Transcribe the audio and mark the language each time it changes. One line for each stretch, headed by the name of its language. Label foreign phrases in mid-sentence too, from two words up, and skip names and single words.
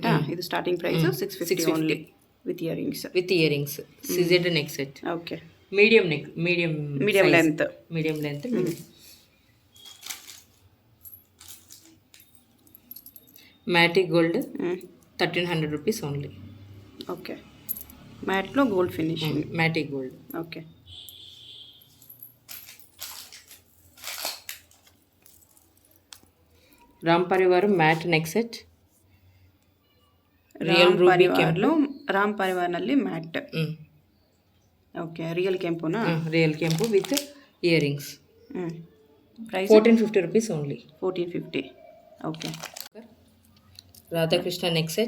English: ಇದು starting price 650 only with earrings. with earrings. CZ neck set. ಓಕೆ. medium neck, medium ಲೆಂತ್. medium length. matic gold 1300 rupees only.
Telugu: ఓకే. మ్యాట్లో
English: gold finishing. matic gold. ఓకే. రామ్ పరివార్ mat neck set.
Kannada: ರಾಮ್ ಪರಿವಾರ್ನಲ್ಲಿ ಮ್ಯಾಟ್. ಓಕೆ. ರಿಯಲ್ ಕೆಂಪುನಾ? ರಿಯಲ್ ಕೆಂಪು
English: with earrings. ಪ್ರೈಸ್ 1450 rupees only. 1450. ಓಕೆ. ರಾಧಾಕೃಷ್ಣ neck set.